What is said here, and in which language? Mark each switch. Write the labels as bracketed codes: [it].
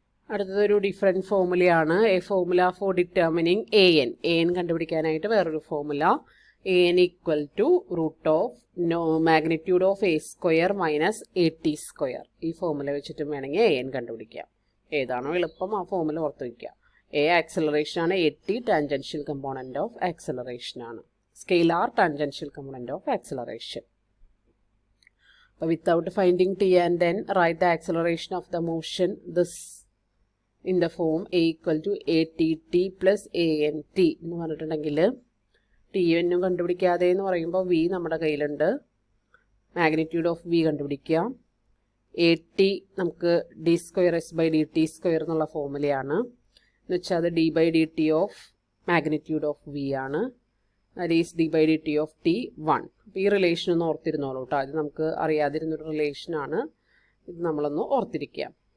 [ml] അടുത്തതൊരു different ഫോർമുലയാണ്. [en] A formula for determining a n. [ml] A N കണ്ടുപിടിക്കാനായിട്ട് വേറൊരു formula. [en] an equal to root of magnitude of a square minus at square. [ml] ഈ formula വെച്ചിട്ട് വേണമെങ്കിൽ an കണ്ടുപിടിക്കാം. ഏതാണോ എളുപ്പം ആ ഫോർമുല ഓർത്ത് വയ്ക്കുക. a ആക്സലറേഷൻ ആണ്, at tangential component of acceleration ആണ്, scalar tangential component of acceleration. [en] Without finding t and then write the acceleration of the motion this in the form a equal to att plus ant [ml] എന്ന് പറഞ്ഞിട്ടുണ്ടെങ്കിൽ T എന്നും കണ്ടുപിടിക്കാതെ എന്ന് പറയുമ്പോൾ V നമ്മുടെ കയ്യിലുണ്ട്, magnitude of V കണ്ടുപിടിക്കാം. A T നമുക്ക് D square S by D T square എന്നുള്ള ഫോർമുലയാണ്, എന്ന് വെച്ചാൽ അത് D by D T of magnitude of V ആണ്, that is D by D T of T 1. അപ്പോൾ ഈ റിലേഷൻ ഒന്ന് ഓർത്തിരുന്നോളൂ കേട്ടോ, അത് നമുക്ക് അറിയാതിരുന്നൊരു റിലേഷനാണ്, ഇത് നമ്മളൊന്ന് ഓർത്തിരിക്കാം.